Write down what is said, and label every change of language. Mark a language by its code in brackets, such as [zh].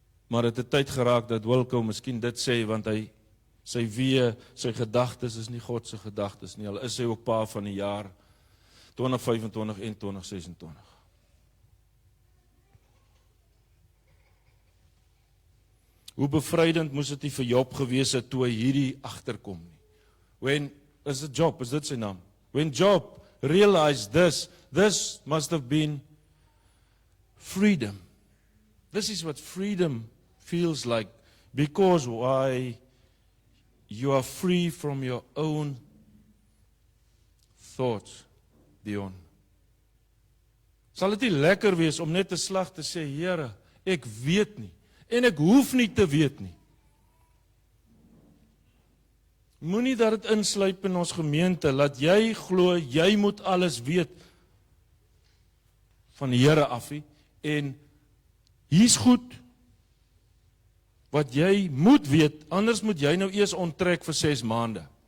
[af] Maar het 'n tyd geraak dat Wilco miskien dit sê, want hy, sy wee, sy gedagtes is nie God se gedagtes nie. Al is hy ook pa van die jaar 2025 en 2026. Hoe bevrydend moes dit nie vir Job gewees het toe hy hierdie agterkom nie. [en] When, is it Job, [af] is dit sy naam? [en] When Job realized this must have been freedom. This is what freedom feels like, because why you are free from your own thoughts, Dion. [af] Sal dit nie lekker wees om net 'n slag te sê, Here, ek weet nie, en ek hoef nie te weet nie. Moenie dat dit insluip in ons gemeente, laat jy glo, jy moet alles weet van die Here af, en hier's goed, wat jy moet weet, anders moet jy nou eers onttrek vir 6 maande.